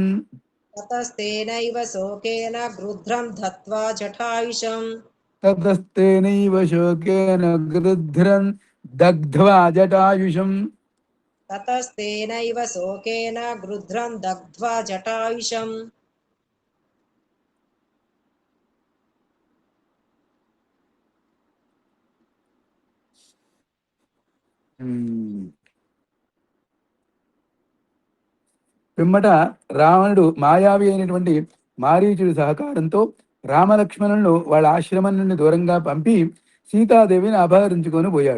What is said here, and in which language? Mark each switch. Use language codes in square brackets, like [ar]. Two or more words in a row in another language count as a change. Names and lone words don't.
[sa] ततस्तेनैव शोकेन रुद्रं दत्त्वा जटायुषम् ततस्तेनैव शोकेन गृध्रं दग्ध्वा जटायुषम्। ततस्तेनैव शोकेन गृध्रं दग्ध्वा जटायुषम् [te] పిమ్మట రావణుడు మాయావి అయినటువంటి మారీచుడి సహకారంతో రామలక్ష్మణులను వాళ్ళ ఆశ్రమం నుండి దూరంగా పంపి సీతాదేవిని అపహరించుకొని పోయాడు.